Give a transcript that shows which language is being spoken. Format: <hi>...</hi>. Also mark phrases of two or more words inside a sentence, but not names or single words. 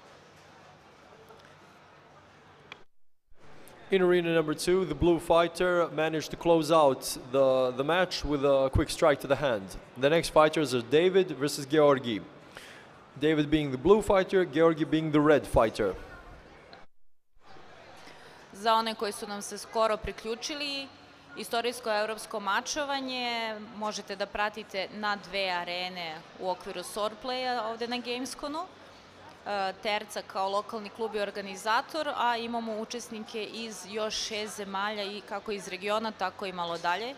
<en>In arena number 2, the blue fighter managed to close out the match with a quick strike to the hand. The next fighters are David versus Georgi. David being the blue fighter, Georgi being the red fighter.</en> <sr>Za one koji su nam se skoro priključili, istorijsko evropsko mačovanje možete da pratite na 2 arene u okviru Swordplaya ovde na Gamesconu. Terca kao lokalni klub i organizator, a imamo učesnike iz još 6 zemalja, i kako iz regiona, tako i malo dalje.</sr>